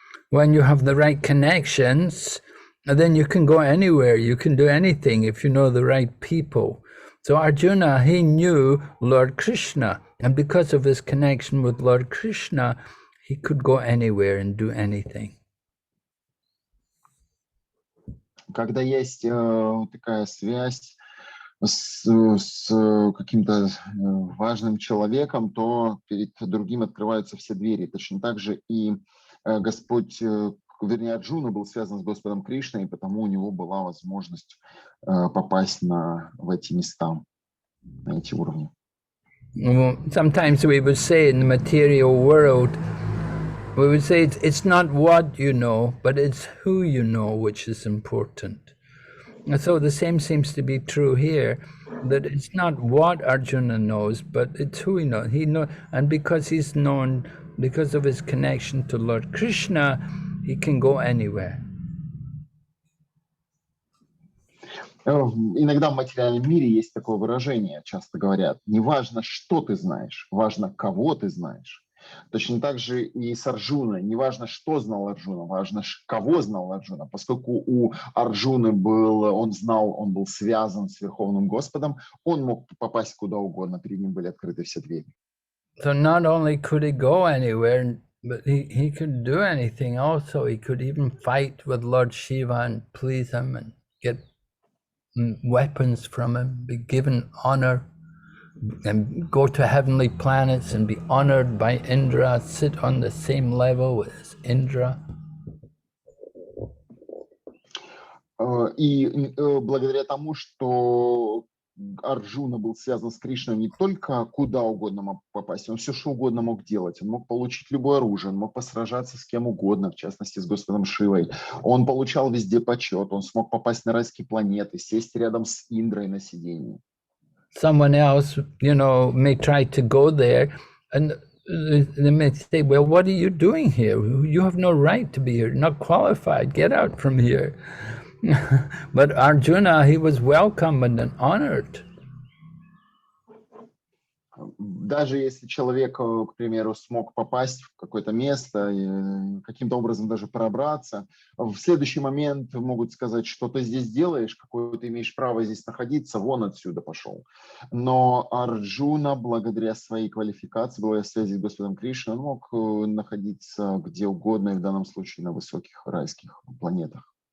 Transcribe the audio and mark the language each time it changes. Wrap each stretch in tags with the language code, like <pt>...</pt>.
<en>When you have the right connections, then you can go anywhere, you can do anything if you know the right people. So Arjuna, he knew Lord Krishna, and because of his connection with Lord Krishna, he could go anywhere and do anything.</en> <ru>Когда есть такая связь с каким-то важным человеком, то перед другим открываются все двери. Точно так же и Господь, вернее, Арджуна был связан с Господом Кришной, и потому у него была возможность попасть в эти места, на эти уровни.</ru> <en>Sometimes we would say in the material world, we would say it's not what you know, but it's who you know which is important. And so the same seems to be true here, that it's not what Arjuna knows, but it's who he knows. And because he's known, because of his connection to Lord Krishna, he can go anywhere.</en> <ru>Иногда в материальном мире есть такое выражение, часто говорят, не важно, что ты знаешь, важно, кого ты знаешь. Точно так же и с Арджуной. Не важно, что знал Арджуна, важно, кого знал Арджуна. Поскольку у Арджуны он был связан с Верховным Господом, он мог попасть куда угодно, перед ним были открыты все двери.</ru> <en>So not only could he go anywhere, but he could do anything also. He could even fight with Lord Shiva and please him and get weapons from him, be given honor, and go to heavenly planets and be honored by Indra, sit on the same level as Indra.</en> <ru>И благодаря тому, что Арджуна был связан с Кришной, не только куда угодно мог попасть, он все что угодно мог делать. Он мог получить любое оружие, он мог посражаться с кем угодно, в частности с Господом Шивой. Он получал везде почет, он смог попасть на райские планеты, сесть рядом с Индрой на сидении.</ru> <en>Someone else, may try to go there, and they may say, well, what are you doing here? You have no right to be here, not qualified, get out from here. But Arjuna, he was welcomed and honored.</en> <ru>Даже если человек, к примеру, смог попасть в какое-то место, каким-то образом даже пробраться, в следующий момент могут сказать, что ты здесь делаешь, какое ты имеешь право здесь находиться, вон отсюда пошел. Но Арджуна, благодаря своей квалификации, благодаря связи с Господом Кришной, он мог находиться где угодно, и в данном случае на высоких райских планетах.</ru>